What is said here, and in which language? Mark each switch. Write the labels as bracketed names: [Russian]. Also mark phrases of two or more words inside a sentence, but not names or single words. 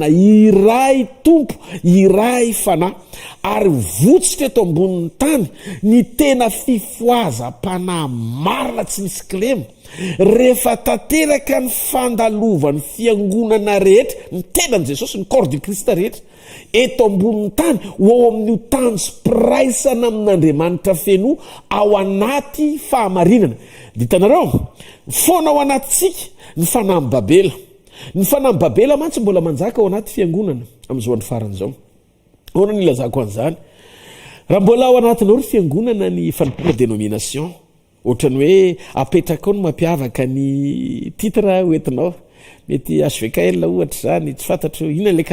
[Malagasy] iray tompo iray fanahy ary votsitra eto ambonin'ny tany ny tena fifoazam-panahy marina tsy misy kilema rehefa tanteraka ny fandalovan'ny fiangonana rehetra ny tenan'i Jesosy ny [French] corps du Christ [Malagasy] rehetra eto ambonin'ny tany ho ao amin'io tany sy piraisana amin'Andriamanitra feno ao anaty fahamarinana dia hitanareo foana ao anatintsika ny fanahy Babela ny fanahy Babela mantsy mbola manjaka ao anaty fiangonana amin'izao andro faran'izao ahoana ny ilazako an'izany raha mbola ao anatinao ry fiangonana ny fanompoana dénomination ohatrany hoe apetraka ao no mampiavaka ny titre hoentinao mety HVKL ohatra zany tsy fantatro inona